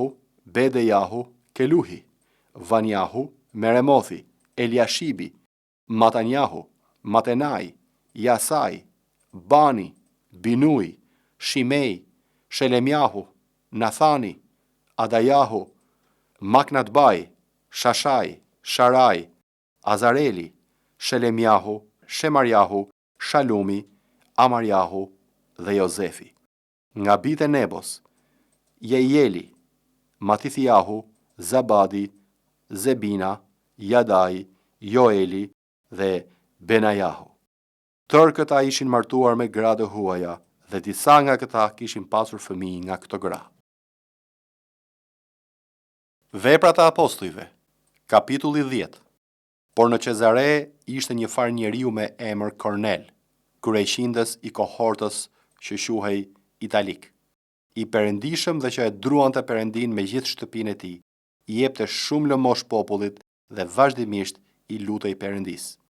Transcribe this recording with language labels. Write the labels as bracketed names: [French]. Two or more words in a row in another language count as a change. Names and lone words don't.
[Albanian] Bedejahu, Keluhi, Vanjahu, Meremothi, Eliashibi, Matanjahu, Matenai, Jasai, Bani, Binui, Shimei, Shelemjahu, Nathani, Adajahu, Maknatbai, Shashai, Sharai, Azareli, Shelemjahu, Shemarjahu, Shalumi, Amarjahu dhe Jozefi. Nga bite Nebos, Jeieli, Matithijahu, Zabadi, Zebina, Jadai, Joeli dhe Benajahu. Tërë këta ishin martuar me gra të huaja dhe disa nga këta kishin pasur fëmijë nga këto gra. Veprat e apostujve, kapitulli 10. Por në Cezare ishte një far njeriu me emër Kornel, kryeqindës i kohortës që quhej Italik, i perëndishëm dhe që e druante Perëndin me gjithë shtëpinë e tij, i jepte shumë lëmosh popullit dhe vazhdimisht i lutej Perëndis.